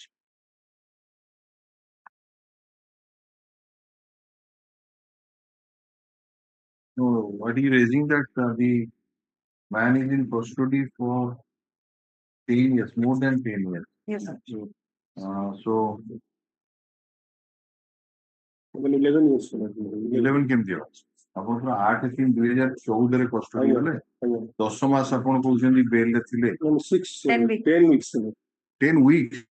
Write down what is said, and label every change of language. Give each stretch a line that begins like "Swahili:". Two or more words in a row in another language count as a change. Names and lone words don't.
English: No, what are you raising that the man is in custody for 10 years, more than 10 years. Yes, sir. So 11 years.
Odia: 11 କେମିତି ହବ? ଆପଣ 8/3/2014 ରେ କଷ୍ଟଡି ଗଲେ 10 ମାସ ଆପଣ କହୁଛନ୍ତି ବେଲ ରେ ଥିଲେ।
English: 10 weeks. 10 weeks.